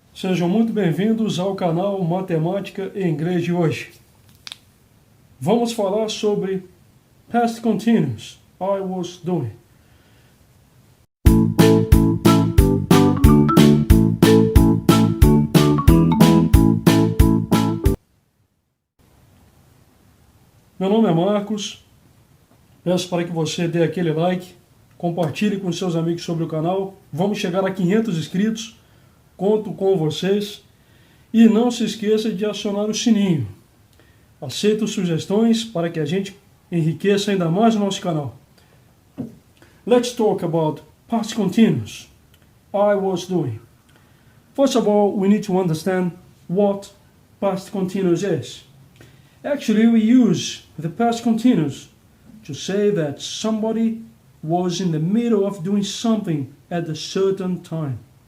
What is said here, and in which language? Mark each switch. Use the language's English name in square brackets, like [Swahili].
[Portuguese] Sejam muito bem-vindos ao canal Matemática e Inglês de hoje. Vamos falar sobre Past Continuous, I was doing. Meu nome é Marcos, peço para que você dê aquele like, compartilhe com seus amigos sobre o canal, vamos chegar a 500 inscritos, conto com vocês, e não se esqueça de acionar o sininho. Aceito sugestões para que a gente enriqueça ainda mais o nosso canal. [English] Let's talk about past continuous, I was doing. First of all, we need to understand what past continuous is. Actually, we use the past continuous to say that somebody was in the middle of doing something at a certain time.